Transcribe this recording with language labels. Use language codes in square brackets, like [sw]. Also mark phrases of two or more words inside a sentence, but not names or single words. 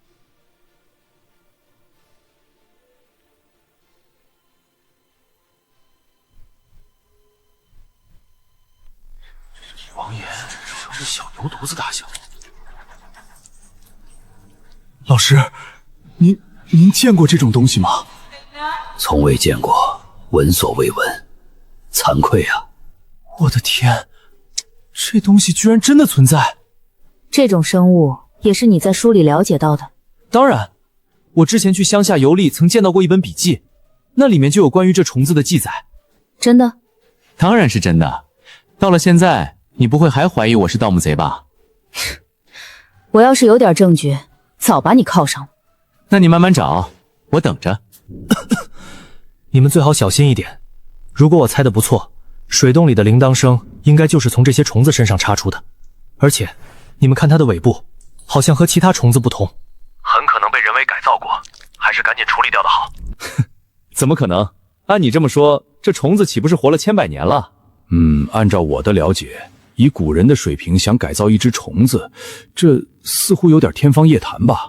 [zh] 王爷是小牛犊子大小。老師，您見過這種東西嗎？從未見過，聞所未聞，慚愧啊！我的天，這東西居然真的存在！這種生物也是你在書裡了解到的？當然，我之前去鄉下遊歷曾見到過一本筆記，那裡面就有關於這蟲子的記載。真的？當然是真的。到了現在，你不會還懷疑我是盜墓賊吧？我要是有點證據，早把你銬上了。那你慢慢找，我等着。你們最好小心一點。如果我猜的不錯，水洞裡的鈴鐺聲應該就是從這些蟲子身上插出的。而且，你們看它的尾部，好像和其他蟲子不同，很可能被人為改造過，還是趕緊處理掉的好。怎麼可能？按你這麼說，這蟲子豈不是活了千百年了？按照我的了解，以古人的水平想改造一隻蟲子，這似乎有點天方夜譚吧？